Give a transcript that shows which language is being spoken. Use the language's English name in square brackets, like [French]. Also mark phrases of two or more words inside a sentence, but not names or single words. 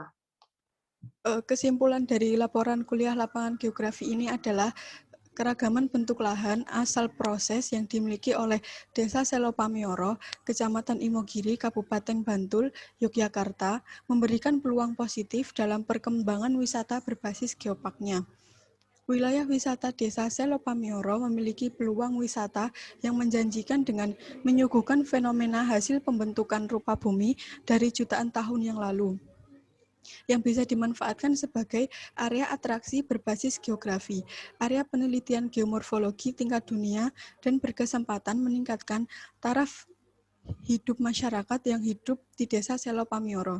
[Indonesian] Kesimpulan dari laporan kuliah lapangan geografi ini adalah keragaman bentuk lahan asal proses yang dimiliki oleh Desa Selopamioro, Kecamatan Imogiri, Kabupaten Bantul, Yogyakarta, memberikan peluang positif dalam perkembangan wisata berbasis geoparknya. Wilayah wisata Desa Selopamioro memiliki peluang wisata yang menjanjikan dengan menyuguhkan fenomena hasil pembentukan rupa bumi dari jutaan tahun yang lalu, yang bisa dimanfaatkan sebagai area atraksi berbasis geografi, area penelitian geomorfologi tingkat dunia, dan berkesempatan meningkatkan taraf hidup masyarakat yang hidup di Desa Selopamioro.